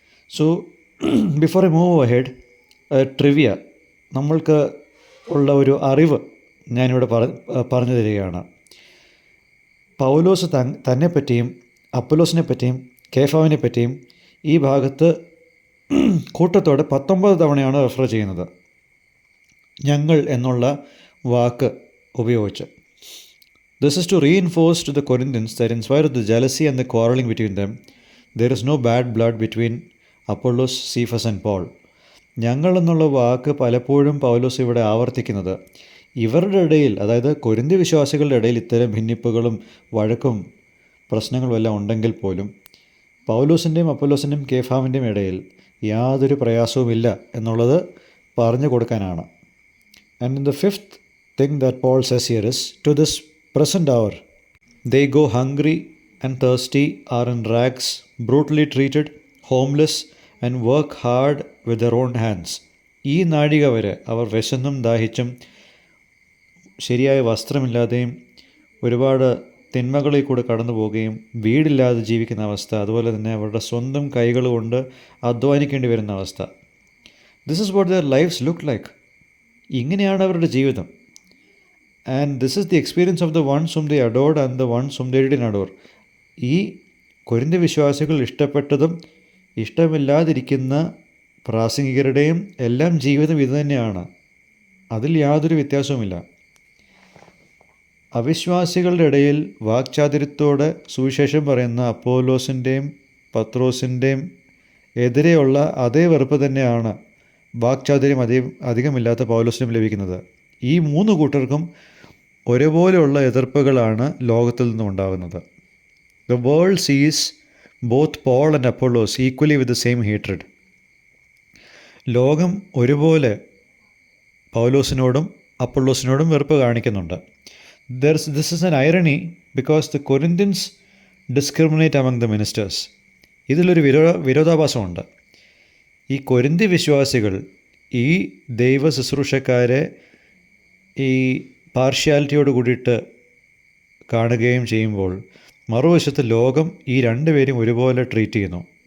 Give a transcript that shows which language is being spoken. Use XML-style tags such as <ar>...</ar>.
<en>so before a move ahead,</en> <ml>trivia, നമ്മൾക്ക് ഉള്ള ഒരു അറിവ് ഞാനിവിടെ പറഞ്ഞു തരികയാണ്. പൗലോസ് തന്നെപ്പറ്റിയും അപ്പൊല്ലോസിനെ പറ്റിയും കേഫാവിനെ പറ്റിയും ഈ ഭാഗത്ത് കൂട്ടത്തോടെ 19 തവണയാണ് റെഫർ ചെയ്യുന്നത്, ഞങ്ങൾ എന്നുള്ള വാക്ക് ഉപയോഗിച്ച്.</ml> <en>This is to reinforce to the Corinthians that in spite of the jealousy and the quarreling between them, there is no bad blood between Apollos, Cephas and Paul.</en> <ml>ഞങ്ങൾ എന്നുള്ള വാക്ക് പലപ്പോഴും പൗലോസ് ഇവിടെ ആവർത്തിക്കുന്നത് ഇവരുടെ ഇടയിൽ, അതായത് കൊരിന്ത്യ വിശ്വാസികളുടെ ഇടയിൽ ഇത്തരം ഭിന്നിപ്പുകളും വഴക്കും പ്രശ്നങ്ങളും എല്ലാം ഉണ്ടെങ്കിൽ പോലും പൗലോസിൻ്റെയും അപ്പൊല്ലോസിൻ്റെയും കേഫാവിൻ്റെയും ഇടയിൽ യാതൊരു പ്രയാസവുമില്ല എന്നുള്ളത് പറഞ്ഞു കൊടുക്കാനാണ്.</ml> <en>And in the fifth thing that Paul says here is, to this present hour, they go hungry and thirsty, are in rags, brutally treated, homeless, and work hard with their own hands.</en> <ml>ഈ നാഴിക വരെ അവർ വിശന്നും ദാഹിച്ചും ശരിയായ വസ്ത്രമില്ലാതെയും ഒരുപാട് തിന്മകളിൽ കൂടെ കടന്നു പോവുകയും വീടില്ലാതെ ജീവിക്കുന്ന അവസ്ഥ, അതുപോലെ തന്നെ അവരുടെ സ്വന്തം കൈകൾ കൊണ്ട് അധ്വാനിക്കേണ്ടി വരുന്ന അവസ്ഥ.</ml> <en>This is what their lifes look like.</en> <ml>ഇങ്ങനെയാണ് അവരുടെ ജീവിതം.</ml> <en>And this is the experience of the ones whom they adored and the ones whom they didn't adore.</en> <ml>ഈ കൊരിന്ത്യ വിശ്വാസികൾ ഇഷ്ടപ്പെട്ടതും ഇഷ്ടമില്ലാതിരിക്കുന്ന പ്രാസംഗികരുടെയും എല്ലാം ജീവിതം ഇത് തന്നെയാണ്. അതിൽ യാതൊരു വ്യത്യാസവുമില്ല. അവിശ്വാസികളുടെ ഇടയിൽ വാക്ചാതുര്യത്തോടെ സുവിശേഷം പറയുന്ന അപ്പോലോസിൻ്റെയും പത്രോസിൻ്റെയും എതിരെയുള്ള അതേ വെറുപ്പ് തന്നെയാണ് വാക്ചാതുര്യം അധികമില്ലാത്ത പൗലോസിനും ലഭിക്കുന്നത്. ഈ 3 കൂട്ടർക്കും ഒരുപോലെയുള്ള എതിർപ്പുകളാണ് ലോകത്തിൽ നിന്നും ഉണ്ടാകുന്നത്.</ml> <en>The world sees both Paul and Apollos equally with the same hatred.</en> <ml>ലോകം ഒരുപോലെ പൗലോസിനോടും അപ്പൊള്ളോസിനോടും വെറുപ്പ് കാണിക്കുന്നുണ്ട്.</ml> <en>This is an irony because the Corinthians discriminate among the ministers.</en> <ml>ഇതിലൊരു വിരോധാഭാസമുണ്ട്. ഈ കൊരിന്തി വിശ്വാസികൾ ഈ ദൈവ ശുശ്രൂഷക്കാരെ ഈ പാർഷ്യാലിറ്റിയോട് കൂടിയിട്ട് കാണുകയും ചെയ്യുമ്പോൾ, മറുവശത്ത് ലോകം ഈ 2 പേരും ഒരുപോലെ ട്രീറ്റ് ചെയ്യുന്നു.</ml>